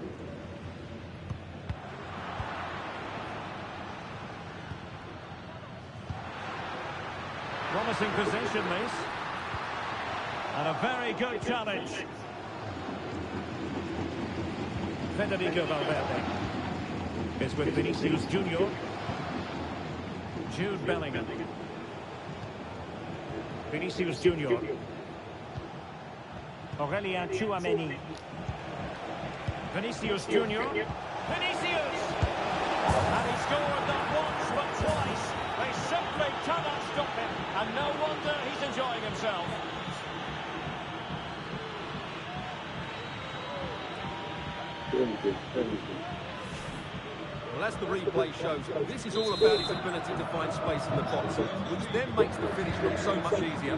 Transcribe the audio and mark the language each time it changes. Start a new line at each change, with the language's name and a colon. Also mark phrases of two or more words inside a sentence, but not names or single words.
English: Promising possession, this. And a very good challenge. Federico Valverde is with Vinicius Junior. Jude Bellingham. Vinicius Junior. Aurelien Tchouameni. Vinicius Junior. Vinicius! And he scored not once but twice. They simply cannot stop him. And no wonder he's enjoying himself. Well, as the replay shows, this is all about his ability to find space in the box, which then makes the finish look so much easier.